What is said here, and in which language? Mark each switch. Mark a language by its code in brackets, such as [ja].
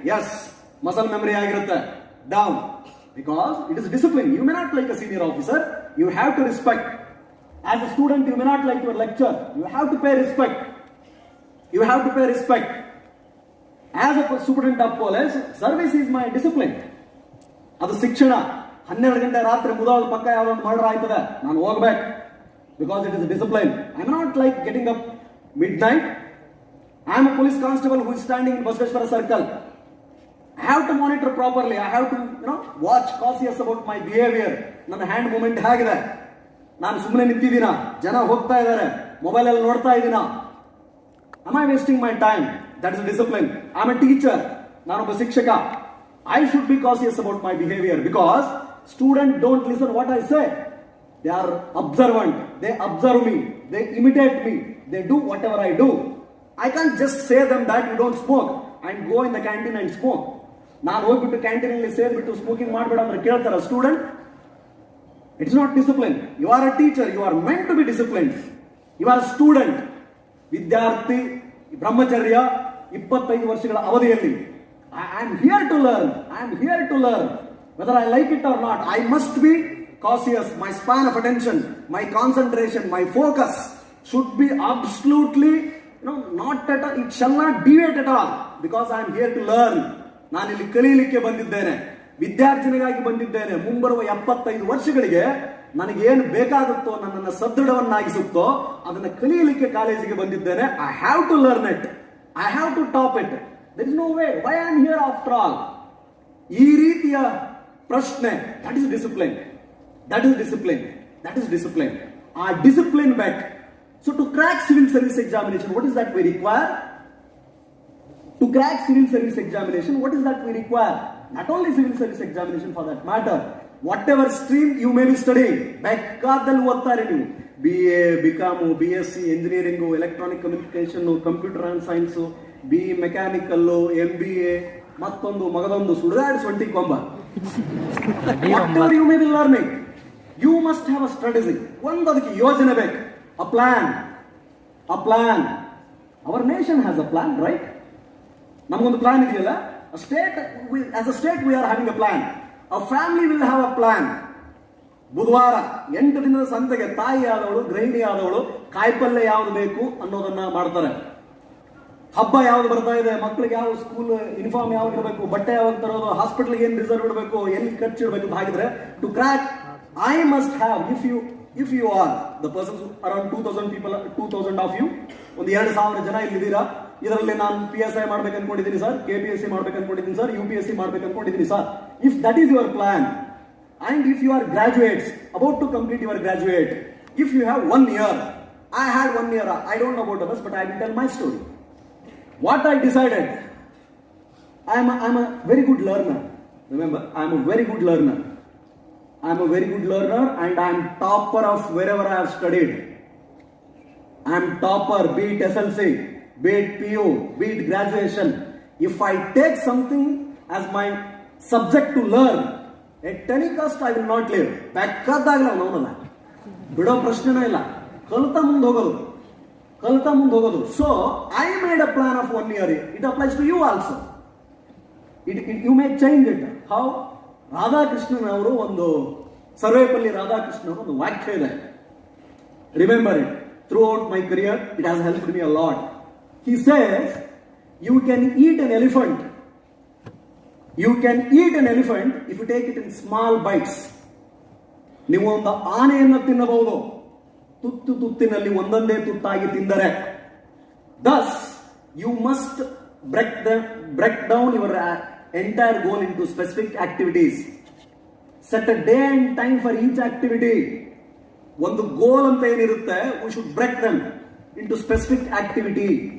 [en] Yes, muscle memory agirutte. Down. Because it is discipline. You may not like a senior officer. You have to respect. As a student, you may not like your lecture. You have to pay respect. You have to pay respect. As a student of police, service is my discipline. [kn] ಅದು ಶಿಕ್ಷಣ. 12 ಗಂಟೆ ರಾತ್ರಿ ಮುದಾಳು ಪಕ್ಕ ಯಾವ್ದೊಂದು murder ಆಯ್ತದೆ, ನಾನು ಹೋಗ್ಬೇಕು. [en] Because it is a discipline. I am not like getting up midnight. I am a police constable who is standing in Basveshwara circle. I have to monitor properly. I have to, watch cautious about my behavior. [kn] ನನ್ನ hand movement ಹೇಗಿದೆ, ನಾನು ಸುಮ್ಮನೆ ನಿಂತಿದ್ದೀನ, ಜನ ಹೋಗ್ತಾ ಇದ್ದಾರೆ, mobile ಅಲ್ಲಿ ನೋಡ್ತಾ ಇದ್ದೀನ, [en] am I wasting my time? That is a discipline. I am a teacher. [kn] ನಾನೊಬ್ಬ ಶಿಕ್ಷಕ. [en] I should be cautious about my behavior because students don't listen what I say. They are observant. They observe me. They imitate me. They do whatever I do. I can't just say them that you don't smoke and go in the canteen and smoke. [kn] ನಾನು ಹೋಗ್ಬಿಟ್ಟು canteen ಅಲ್ಲಿ ಸೇರ್ಬಿಟ್ಟು smoking ಮಾಡಬೇಡ ಅಂದ್ರೆ ಕೇಳ್ತಾರ student? [en] It's not discipline. You are a teacher. You are meant to be disciplined. You are a student. [kn] ವಿದ್ಯಾರ್ಥಿ ಬ್ರಹ್ಮಚರ್ಯ 25 ವರ್ಷಗಳ ಅವಧಿಯಲ್ಲಿ [en] I am here to learn. I am here to learn. Whether I like it or not, I must be cautious. My span of attention, my concentration, my focus should be absolutely, not at all. It shall not deviate at all because I am here to learn. [kn] ನಾನು ಇಲ್ಲಿ ಕಲಿಯಲಿಕ್ಕೆ ಬಂದಿದ್ದೇನೆ, ವಿದ್ಯಾರ್ಥಿನಿಗಾಗಿ ಬಂದಿದ್ದೇನೆ. ಮುಂಬರುವ 75 ವರ್ಷಗಳಿಗೆ ನನಗೇನು ಬೇಕಾಗುತ್ತೋ, ನನ್ನನ್ನು ಸದೃಢವನ್ನಾಗಿಸುತ್ತೋ ಅದನ್ನು ಕಲಿಯಲಿಕ್ಕೆ ಕಾಲೇಜಿಗೆ ಬಂದಿದ್ದೇನೆ. [en] I have to learn it. I have to top it. There is no way. Why I am here after all? [kn] ಈ ರೀತಿಯ ಪ್ರಶ್ನೆ, [en] that is discipline. That is discipline. That is discipline. ಆ discipline back. So to crack civil service examination, what is that we require? To crack civil service examination, what is that we require? Not only civil service examination for that matter. Whatever stream you may be studying, [kn] ಬೇಕಾದಲ್ಲಿ ಓದ್ತಾರೆ ನೀವು. [en] BA, BCom, BSc, engineering, electronic communication, computer and science, BE mechanical, MBA, [kn] ಮತ್ತೊಂದು ಮಗದೊಂದು ಸುಡಗಾಡಿಸುವಂಟಿ ಕೊಂಬ. [en] Whatever you may be learning, you must have a strategy. [kn] ಒಂದು ಅದಕ್ಕೆ ಯೋಜನೆ ಬೇಕು. [en] A plan. A plan. Our nation has a plan, right? [kn] ನಮಗೊಂದು plan ಇದೆಯಲ್ಲ. [en] As a state we are having a plan. A family will have a plan. [kn] ಬುಧವಾರ 8 ದಿನದ ಸಂತೆಗೆ ತಾಯಿ ಆದವಳು, ಗೃಹಿಣಿ ಆದವಳು ಕಾಯಿಪಲ್ಯ ಯಾವ್ದು ಬೇಕು ಅನ್ನೋದನ್ನ ಮಾಡ್ತಾರೆ. ಹಬ್ಬ ಯಾವ್ದು ಬರ್ತಾ ಇದೆ, ಮಕ್ಕಳಿಗೆ ಯಾವ ಸ್ಕೂಲ್ ಯೂನಿಫಾರ್ಮ್ ಯಾವ್ದು ಇರಬೇಕು, ಬಟ್ಟೆ ಯಾವಾಗ ತರೋದು, ಹಾಸ್ಪಿಟಲ್ಗೆ ಏನು ರಿಸರ್ವ್ ಇಡಬೇಕು, ಎಲ್ಲಿ ಖರ್ಚು ಇಡಬೇಕು ಅಂತ ಹಾಗಿದ್ರೆ, [en] to crack I must have, if you are the persons around 2000 people, 2000 of you, [kn] ಒಂದು 2000 ಜನ ಇಲ್ಲಿದ್ದೀರಾ. ಇದರಲ್ಲಿ ನಾನು PSI ಮಾಡ್ಬೇಕು ಅನ್ಕೊಂಡಿದ್ದೀನಿ ಸರ್, KPSC ಮಾಡ್ಬೇಕು ಅನ್ಕೊಂಡಿದ್ದೀನಿ ಸರ್, UPSC ಮಾಡ್ಬೇಕು ಅನ್ಕೊಂಡಿದ್ದೀನಿ sir. [en] If that is your plan, and if you are graduates, about to complete your graduate, if you have 1 year, I had 1 year, I don't know about others, but I will tell my story. What I decided, I am a very good learner. Remember, I am a very good learner. I am a very good learner and I am topper of wherever I have studied. I am topper, be it SLC, be it PU, be it graduation. If I take something as my subject to learn, at any cost I will not live. [kn] ಬೇಕಾದಾಗಲ್ಲ ಅವನಲ್ಲ, ಬಿಡೋ ಪ್ರಶ್ನೆನೇ ಇಲ್ಲ. ಕಲಿತಾ ಮುಂದೆ ಹೋಗೋದು. [en] So I made a plan of 1 year. It applies to you also. You may change it. How? [kn] Radhakrishnan ಅವರು ಒಂದು, ಸರ್ವೇಪಲ್ಲಿ ರಾಧಾಕೃಷ್ಣನ್ ಅವರು ಒಂದು ವಾಕ್ಯ ಇದೆ. [en] Remember it. Throughout my career, it has helped me a lot. He says, you can eat an elephant. You can eat an elephant if you take it in small bites. [kn] ನೀವು ಒಂದು ಆನೆಯನ್ನು ತಿನ್ನಬಹುದು, ತುತ್ತಿನಲ್ಲಿ ಒಂದೊಂದೇ ತುತ್ತಾಗಿ ತಿಂದರೆ. [en] Thus, you must break down your entire goal into specific activities. Set a day and time for each activity. [kn] ಒಂದು ಗೋಲ್ ಅಂತ ಏನಿರುತ್ತೆ, [en] we should break them into specific activity.